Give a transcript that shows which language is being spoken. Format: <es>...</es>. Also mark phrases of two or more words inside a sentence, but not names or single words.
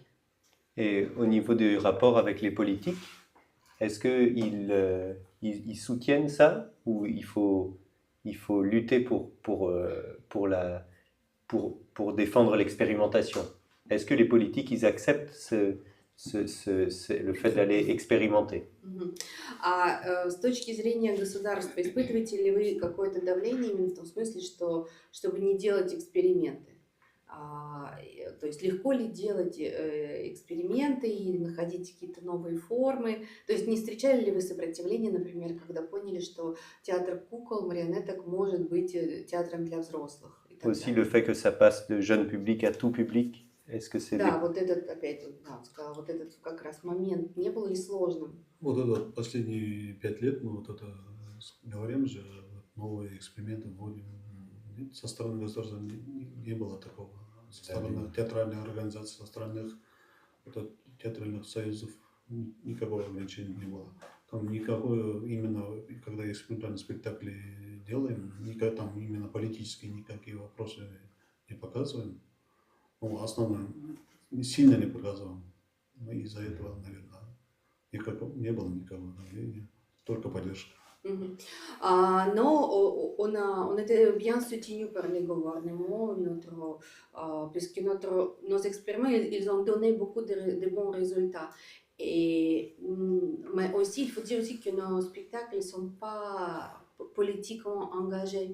<fr>Et au niveau du rapport avec les politiques, est-ce qu'ils soutiennent ça ou il faut lutter pour défendre l'expérimentation? Est-ce que les politiques ils acceptent le fait d'aller expérimenter?</fr> <ru>С точки зрения государства, испытываете ли вы какое-то давление именно в том смысле, чтобы не делать эксперименты? То есть легко ли делать эксперименты и находить какие-то новые формы? То есть не встречали ли вы сопротивление, например, когда поняли, что театр кукол, марионеток может быть театром для взрослых?</ru> <fr>Aussi le fait que ça passe de jeune public à tout public. Est-ce que c'est</fr> <ru>Да, вот этот опять, да, сказала, вот этот как раз момент не был ли сложным? Вот это последние 5 лет мы вот это говорим же, новые эксперименты вводим. Со стороны государства не было такого. Со стороны театральной организации, со стороны театральных союзов никакого ограничения не было. Там никакое, именно когда экспериментальные спектакли делаем, никак там именно политические никакие вопросы не показываем. Ну, основное, сильно не показываем. Ну, из-за этого, наверное, не было никакого давления, только поддержка.</ru> <fr>Но on était bien soutenu par les gouvernements, puisque nos expériments, ils ont donné beaucoup de bons résultats. Mais aussi, il faut dire aussi que nos spectacles ne sont pas politiquement engagés.</fr>